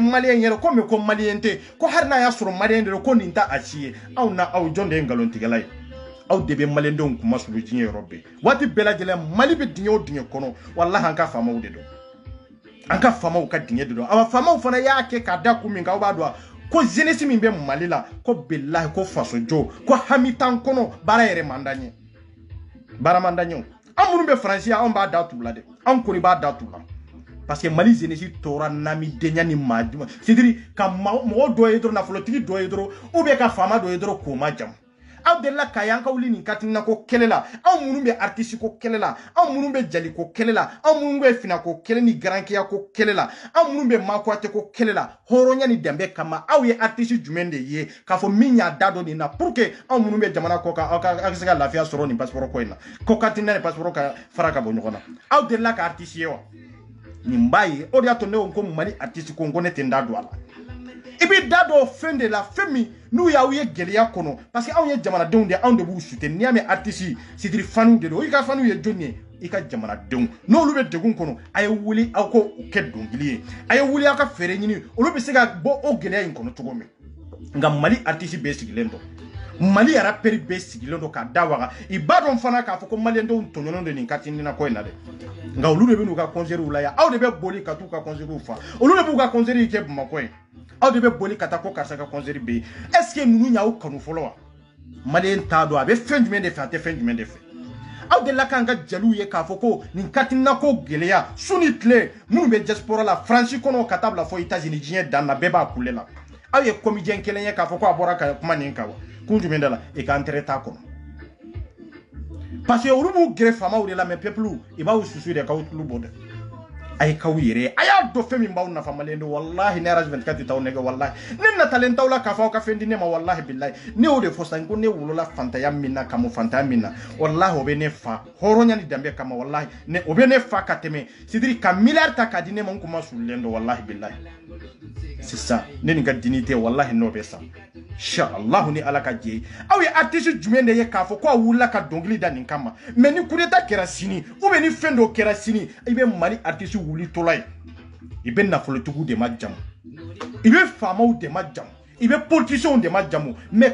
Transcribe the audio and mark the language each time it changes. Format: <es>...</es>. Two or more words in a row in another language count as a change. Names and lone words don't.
<bm>maliyɛn yɛrɛ ko mais ko maliyɛn tɛ ko hali n'a y'a sɔrɔ maliyɛn de don ko nin tɛ a si ye aw na aw jɔn de ye nkalontigɛla ye aw de bɛ maliyɛndenw kuma sulu diɲɛ yɔrɔ bɛɛ waati bɛɛ lajɛlen mali bɛ dingɛ o dingɛ kɔnɔ walahi an ka faamaw de don an ka faamaw ka dingɛ de don a faamaw fana y'a kɛ k'a da kun min kan aw b'a dɔn ko jeunesse min bɛ mali la ko bilahi ko fasojo ko hami t'an kɔnɔ baara yɛrɛ man d'an ye baara man d'an ye an minnu bɛ faransi an b'a da t'u la dɛ an kɔni b'a da t'u la</bm> <fr>parce que</fr> <bm>mali jeunesse tora namidenya ni maajuma</bm> <fr>c'est-à-dire</fr> <bm>ka mɔgɔ dɔ ye dɔrɔn nafolotigi dɔ ye dɔrɔn</bm> <fr>ou bien</fr> <bm>ka faama dɔ ye dɔrɔn k'o ma jamu aw delila ka y'an ka wuli nin katina ko kɛlɛ la aw minnu bɛ artiste ko kɛlɛ la aw minnu bɛ jali ko kɛlɛ la aw minnu bɛ fina ko kɛlɛ ni garankeya ko kɛlɛ la aw minnu bɛ makuate ko kɛlɛ la hɔrɔnya ni danbe kama aw ye artiste jumɛn de ye k'a fɔ min y'a da dɔ nin na</bm> <fr>pour que</fr> <bm>aw minnu bɛ jamana kɔ kan aw ka se ka lafiya sɔrɔ nin passeport ko in na ko katina ni passeport ka fara ka bɔ ɲɔgɔn na aw delila ka artiste ye wa nin b'a ye o de y'a to ne ko mali artiste ko ne tɛ n da don a la i bɛ da dɔ fɛn de la fɛn min n'u y'aw ye gɛlɛya kɔnɔ</bm> <fr>parce que</fr> <bm>anw ye jamanadenw de anw de b'u soutenir n'i y'a mɛn artiste</bm> <fr>c'est-à-dire</fr> <bm>faniw de don i ka faniw ye jɔnni ye i ka jamanadenw n'olu bɛ degun kɔnɔ a ye wuli aw ko kɛ dɔnkili ye a ye wuli aw ka fɛɛrɛ ɲini olu bɛ se ka bɔ o gɛlɛya in kɔnɔ cogo min nka mali artiste bɛɛ sigilen don mali rappeur bɛɛ sigilen don k'a da waga i b'a dɔn fana k'a fɔ ko maliyɛndenw tɔɲɔnnen don nin katinina ko in na dɛ nka olu de bɛ n'u ka concert la yan aw de bɛ boli ka t'u ka concert fa olu de b'u ka concert kɛ bamakɔ ye aw de bɛ boli ka taa ko karisa ka concert bɛ yen</bm> <fr>est ce que</fr> <bm>ninnu y'aw kanu fɔlɔ wa maliyɛn t'a dɔn a bɛ fɛn jumɛn de fɛ a tɛ fɛn jumɛn de fɛ aw delila k'an ka jeliw ye k'a fɔ ko nin katina ko gɛlɛya su ni tile minnu bɛ diaspora la faransi kɔnɔ ka taa bila fɔ États-Unis diɲɛ dan na bɛɛ b'a kule la aw ye comédien kelen ye k'a fɔ ko a bɔra ka kuma nin kan wa kun jumɛn da la i ka intérêt t'a kɔnɔ</bm> <fr>parce que</fr> <bm>olu b'u gɛrɛ faamaw de la</bm> <fr>mais peuple</fr> <bm>i b'aw susu de k'aw tulu bɔ dɛ a ye k'aw yɛrɛ a y'a dɔn fɛn min b'aw nafa maliyɛn don walahi ne rage 24 tɛ t'aw nɛgɛ walahi ne natalen t'aw la k'a fɔ aw ka fɛn di ne ma walahi bilahi ne y'o de fɔ sisan ko ne wolola fantanya min na ka mɔ fantanya min na walahi o bɛ ne fa hɔrɔnya ni danbe kama walahi o bɛ ne fa ka tɛmɛ</bm> <fr>c'est-à-dire</fr> <bm>ka miliyari ta k'a di ne ma n kun ma sulilen don walahi bilahi</bm> <fr>c'est ça</fr> <bm>ne nin ka dignité walahi n'o bɛ sa inshallah ni ala ka jɛ aw ye artiste jumɛn de ye k'a fɔ ko a wulila ka dɔnkili da nin kama mais ni</bm> <fr>coup d'état</fr> <bm>kɛra sini ou bien ni fɛn dɔ kɛra sini i bɛ mali artiste wuli tola ye i bɛ nafolotigiw de ma jamu i bɛ faamaw de ma jamu i bɛ politiciens de ma jamu mais</bm>